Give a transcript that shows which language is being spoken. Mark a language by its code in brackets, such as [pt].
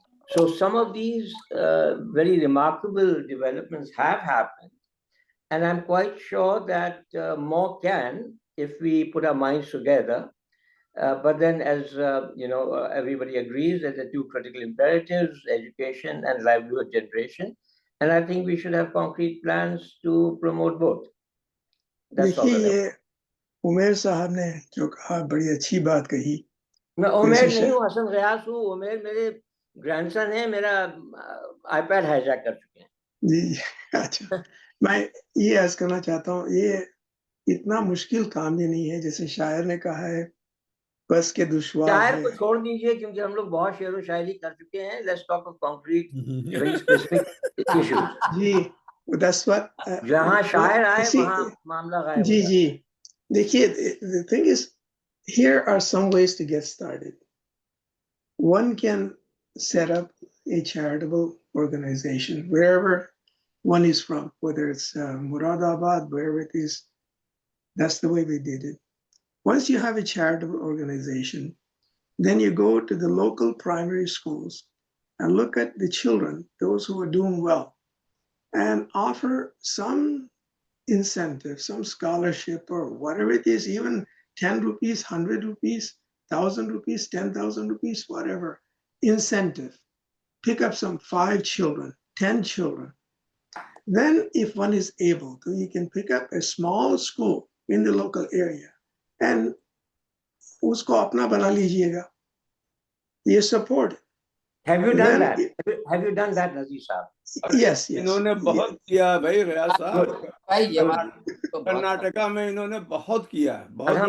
[en] So some of these very remarkable developments have happened, and I'm quite sure that more can if we put our minds together. But then, as everybody agrees that the 2 critical imperatives, education and livelihood generation, and I think we should have concrete plans to promote both. [hi] देखिए, ये उमेर साहब ने जो कहा बड़ी अच्छी बात कही। मैं उमेर नहीं हूँ, हसन गयास हूँ। उमेर मेरे ग्रैंडसन है, मेरा आईपैड हाईजैक कर चुके हैं। जी, अच्छा। मैं ये अर्ज करना चाहता हूँ, ये इतना मुश्किल काम भी नहीं है, जैसे शायर ने कहा है, बस के दुश्वार है। शायर को छोड़ दीजिए, क्योंकि हम लोग बहुत शेर व शायरी कर चुके हैं। [en] Let's talk of concrete, very specific issues. जी, that's what. [hi] जहाँ शायर आए वहाँ मामला गायब हो जाता है। जी, देखिए, [en] the thing is, here are some ways to get started. One can set up a charitable organization wherever one is from, whether it's Muradabad, wherever it is. That's the way we did it. Once you have a charitable organization, then you go to the local primary schools and look at the children, those who are doing well, and offer some incentive, some scholarship or whatever it is, even 10 rupees, 100 rupees, 1,000 rupees, 10,000 rupees, whatever. incentive. Pick up some 5 children, 10 children. Then if one is able to, you can pick up a small school in the local area and [hi] usko apna bana lijiyega. [en] You support it. Have you done that? Have you done that, Nazi Saab? Yes, yes. [hi] इन्होंने बहुत किया भाई रियाज साहब, भाई ये बात तो बहुत कर्नाटका में इन्होंने बहुत किया है, बहुत बड़े-